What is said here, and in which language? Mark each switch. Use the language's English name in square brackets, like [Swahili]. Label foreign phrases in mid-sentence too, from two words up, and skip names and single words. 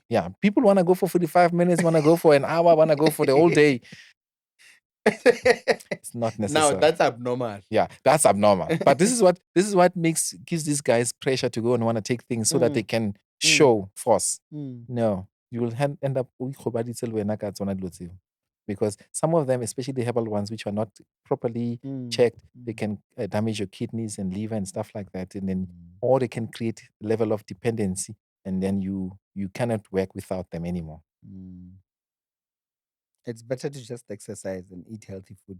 [English] Yeah, people want to go for 45 minutes, want to go for an hour, want to go for the whole day. It's not Now necessary. that's abnormal. Yeah, that's abnormal. But this is what makes gives these guys pressure to go and want to take things so that they Mm, can mm, show force. mm, No, you will end up [Southern Sotho] o ikgobaditse le wena ka tsona dilo tseo. [English] Because some of them, especially the herbal ones, which are not properly mm, checked, they mm, can damage your kidneys and liver and stuff like that. And then, mm, or they can create level of dependency, and then you cannot work without them anymore. mm. It's better to just exercise and eat healthy food.